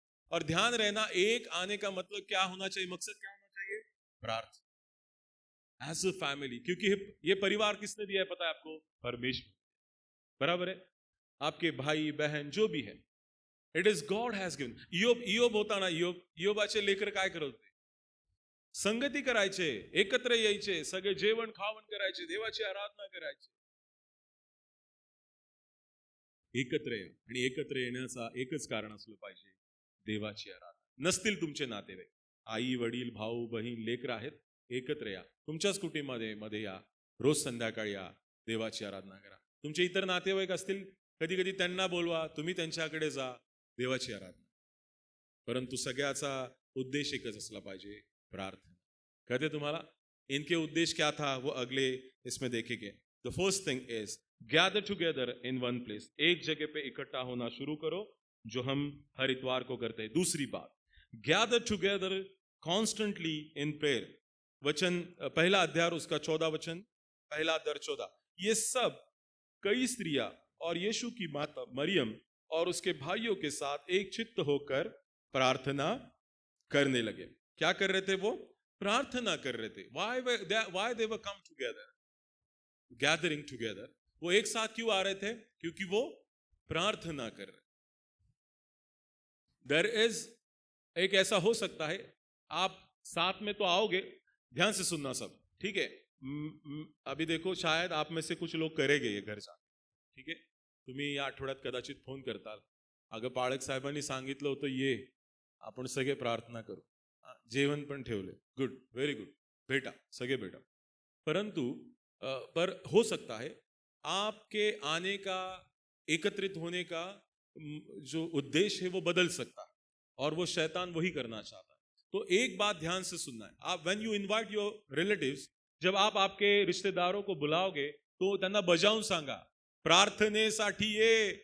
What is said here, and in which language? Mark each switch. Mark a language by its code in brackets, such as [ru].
[hi] और ध्यान रहना, एक आने का मतलब क्या होना चाहिए, मकसद क्या होना चाहिए? प्रार्थना [en] As a family. [hi] क्योंकि ये परिवार किसने दिया है पता है आपको? परमेश्वर। बराबर है? आपके भाई बहन जो भी है, [en] It is God has given. [mr] इयोब होता ना, इयोबाचे लेकर काय करत होते? संगती करायचे, एकत्र यायचे, सगळे जेवण खावण करायचे, देवाची आराधना करायचे, एकत्र या। आणि एकत्र येण्याचा एकच कारण असलं पाहिजे, देवाची आराधना। नसतील तुमचे नातेवाईक, आई वडील भाऊ बहीण लेकर आहेत, एकत्र या, तुमच्याच कुटुंबामध्ये या, रोज संध्याकाळी या, देवाची आराधना करा। तुमचे इतर नातेवाईक असतील, कधी कधी त्यांना बोलवा, तुम्ही त्यांच्याकडे जा, देवाची आराधना। परंतु सगळ्याचा उद्देश एकच असला पाहिजे, प्रार्थना। [hi] कहते तुम्हाला इनके उद्देश्य क्या था वो अगले इसमें देखेंगे। [en] the first thing is gather together in one place, [hi] एक जगह पे इकट्ठा होना शुरू करो, जो हम हर इतवार को करते हैं। दूसरी बात, [en] Gather together constantly in prayer. [hi] वचन पहला अध्याय उसका 14 वचन, पहला अध्याय 14, ये सब कई स्त्रियां और यीशु की माता मरियम और उसके भाइयों के साथ एक चित्त होकर प्रार्थना करने लगे। क्या कर रहे थे वो? प्रार्थना कर रहे थे। [en] why they were come together, gathering together? [hi] वो एक साथ क्यों आ रहे थे? क्योंकि वो प्रार्थना कर रहे। [en] there is, [hi] एक ऐसा हो सकता है, आप साथ में तो आओगे, ध्यान से सुनना सब, ठीक है? अभी देखो, शायद आप में से कुछ लोग करेंगे ये घर जा, [mr] ठीक आहे? तुम्ही या आठवड्यात कदाचित फोन करताल, अगं पाळक साहेबांनी सांगितलं होतं ये, आपण सगळे प्रार्थना करू, जेवण पण ठेवले, [en] good, very good, [mr] भेटा, सगळे भेटा। [hi] परंतु पर हो सकता है आपके आने का, एकत्रित होने का जो उद्देश्य है वो बदल सकता है, और वो शैतान वही करना चाहता है। तो एक बात ध्यान से सुनना है, आप [en] when you invite your relatives, [hi] जब आप आपके रिश्तेदारों को बुलाओगे तो [mr] त्यांना बजावून सांगा, प्रार्थनेसाठी ये।